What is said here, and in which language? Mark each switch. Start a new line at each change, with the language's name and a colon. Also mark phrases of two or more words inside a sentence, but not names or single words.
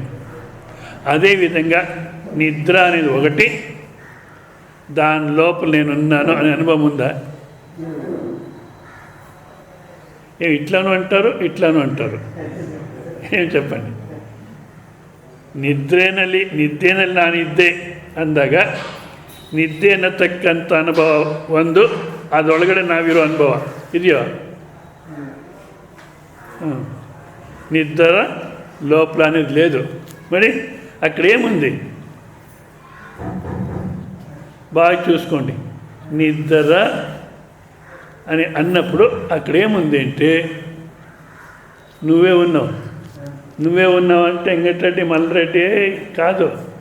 Telugu: అదేవిధంగా నిద్ర అనేది ఒకటి, దాని లోపల నేనున్నాను అనే అనుభవం ఉందా? ఇట్లాను అంటారు, ఇట్లాను అంటారు. ఏం చెప్పండి?
Kannada: ನಿದ್ದೆನಲ್ಲಿ ನಾನಿದ್ದೆ ಅಂದಾಗ ನಿದ್ದೆ ಅನ್ನತಕ್ಕಂಥ ಅನುಭವ ಒಂದು, ಅದರೊಳಗಡೆ ನಾವಿರೋ ಅನುಭವ ಇದೆಯೋ?
Telugu: నిద్ర లోపల అనేది లేదు. మరి అక్కడ ఏముంది బాగా చూసుకోండి. నిద్ర అని అన్నప్పుడు అక్కడ ఏముంది అంటే నువ్వే ఉన్నావు అంటే వెంకటరెడ్డి మల్రెడ్డి కాదు.